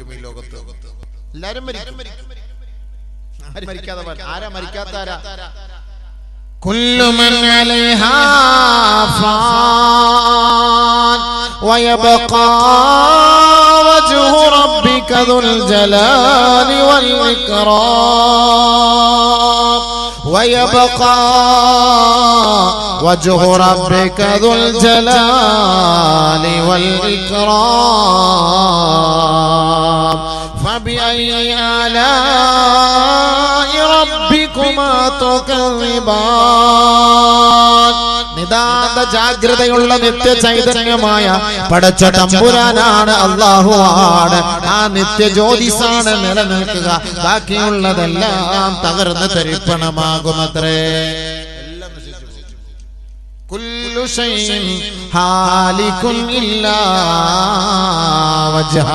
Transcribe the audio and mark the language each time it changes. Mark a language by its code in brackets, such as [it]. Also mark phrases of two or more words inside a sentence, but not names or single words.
[ml] ഈ ലോകത്ത് എല്ലാരും മരിക്കും. ആരും മരിക്കാതെ ആരാ മരിക്കാത്ത? ആരാ? [ar] كل من عليها فان ويبقى وجه ربك ذو الجلال و ഇക്റാം ويبقى وجه ربك ذو الجلال والإكرام فبأي آلاء ربكما تكذبان. [ml] നിതാന്ത ജാഗ്രതയുള്ള നിത്യ ചൈതന്യമായ പടച്ച തമ്പുരാനാണ്, അല്ലാഹുവാണ്. ആ നിത്യ ജ്യോതിസാണ് നിലനിൽക്കുക. ബാക്കിയുള്ളതെല്ലാം തകർന്ന് തരിപ്പണമാകുമത്രേ. എല്ലാം നശിച്ചു പോകും. [ar] كل شيء هالك إلا وجهه.